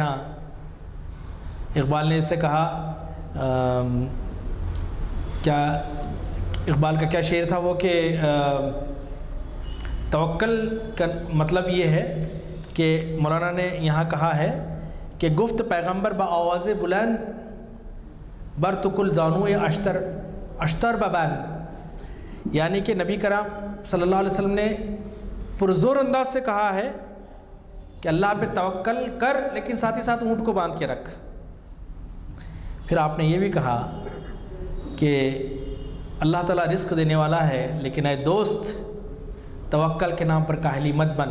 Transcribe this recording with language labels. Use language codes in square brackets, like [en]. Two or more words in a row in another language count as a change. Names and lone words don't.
[ur] اقبال نے اسے کہا کیا اقبال کا کیا شعر تھا وہ کہ توکل کا مطلب یہ ہے کہ مولانا نے یہاں کہا ہے کہ [fa] گفت پیغمبر با آواز بلند بر تو کل زانو اشتر ببین. [ur] یعنی کہ نبی کرام [ar] صلی اللہ علیہ وسلم [ur] نے پرزور انداز سے کہا ہے کہ اللہ پہ توکل کر، لیکن ساتھ ہی ساتھ اونٹ کو باندھ کے رکھ. پھر آپ نے یہ بھی کہا کہ اللہ تعالیٰ رزق دینے والا ہے، لیکن اے دوست توکل کے نام پر کاہلی مت بن.